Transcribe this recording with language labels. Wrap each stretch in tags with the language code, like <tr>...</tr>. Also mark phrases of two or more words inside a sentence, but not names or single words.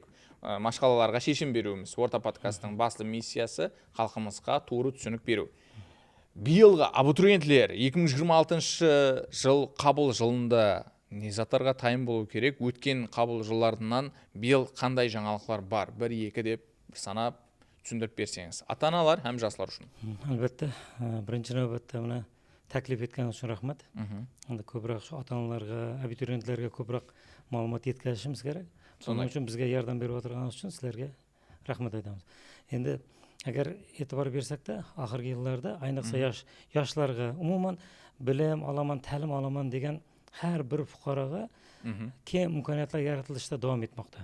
<kaa>Машқалаларға шешім беруіміз. Орта подкасттың басты миссиясы халқымызға тура түсінік беру. Биылғы абитуриентлер 2026 жыл қабыл жылында не заттарға тайым болу керек? Өткен қабыл жылдарынан биыл қандай жаңалықтар бар? 1-2 деп санап түсіндіріп берсеңіз. Ата-аналар һәм жастар үшін.</kaa> <uz>Albatta, birinchi navbatda buni taklif etganingiz uchun rahmat. Endi ko'proq shu ota-onalarga, abituriyentlarga ko'proq ma'lumot yetkazishimiz kerak. Shuning uchun bizga yordam berib o'tirganingiz uchun sizlarga rahmat aytamiz. Endi agar e'tibor bersakda, oxirgi yillarda ayniqsa yoshlarga umuman bilim olaman, ta'lim olaman degan har bir fuqaroga keng imkoniyatlar yaratilishda davom etmoqda.</uz>